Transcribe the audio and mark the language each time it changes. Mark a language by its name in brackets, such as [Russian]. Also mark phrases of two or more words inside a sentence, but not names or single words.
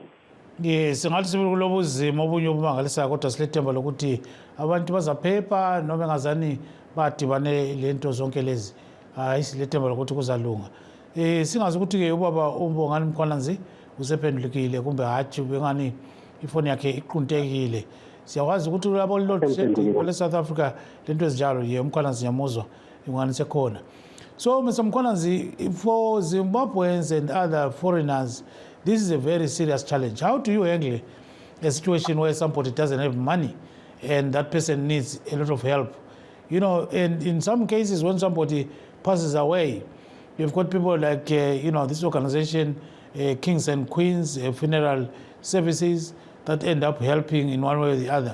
[North Ndebele] singathi sibili kulobuzima obunye obumangalisayo kodwa silethemba lokuthi abantu bazaphepha noma engazani badibane lento zonke lezi hayi silethemba lokuthi kuzalunga singazi ukuthi-ke ubaba uMbongani Mkhwananzi usephendulekile kumbe hatshi bengani ifoni yakhe iquntekile siyakwazi ukuthi labo lolu South Africa lento ezinjalo uMkhwananzi nyamuzwa ingani sekhona so Mr. [English] Mkhwananzi, for Zimbabweans and other foreigners this is a very serious challenge. How do you handle a situation where somebody doesn't have money and that person needs a lot of help, and in some cases when somebody passes away, you've got people like, this organization, Kings and Queens, funeral services that end up helping in one way or the other.